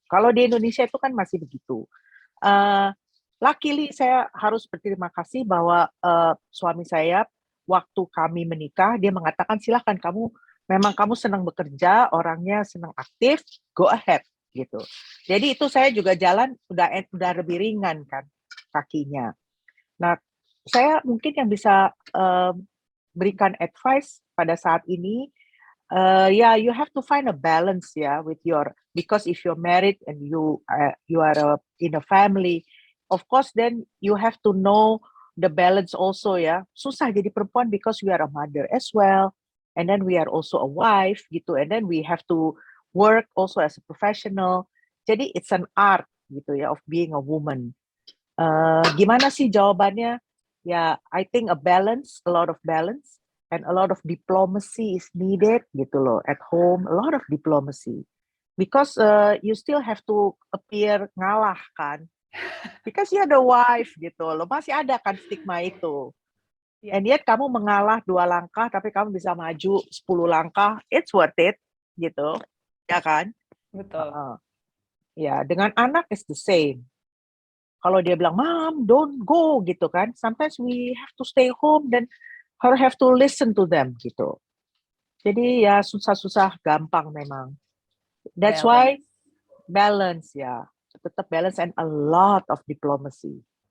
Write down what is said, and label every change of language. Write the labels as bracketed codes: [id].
[id] Kalau di Indonesia itu kan masih begitu. [en] Luckily [id] saya harus berterima kasih bahwa suami saya, waktu kami menikah, dia mengatakan silahkan memang kamu senang bekerja, orangnya senang aktif, [en] go ahead [id] gitu. Jadi itu saya juga jalan udah lebih ringan kan kakinya. Nah, saya mungkin yang bisa berikan advice pada saat ini, [en] you have to find a balance with because if you're married and you are in a family, of course then you have to know the balance also ya. [id] Susah jadi perempuan [en] because we are a mother as well. And then we are also a wife gitu, and then we have to work also as a professional. Jadi it's an art gitu ya of being a woman. [id] Gimana sih jawabannya? [en] Ya, I think a lot of balance, and a lot of diplomacy is needed gitu loh at home. A lot of diplomacy because you still have to appear [id] ngalah kan, [en] because you're the wife gitu loh. [id] Masih ada kan stigma itu. [en] And yet [id] kamu mengalah 2 langkah, tapi kamu bisa maju 10 langkah, [en] it's worth it, [id] gitu. Ya kan? Betul. Ya, dengan anak [en] is the same. [id] Kalau dia bilang, [en] Mom, don't go, gitu kan. Sometimes we have to stay home, dan have to listen to them [id] gitu. Jadi ya susah-susah gampang memang. [en] That's why balance ya. [id] Tetap [en] balance and a lot of diplomacy.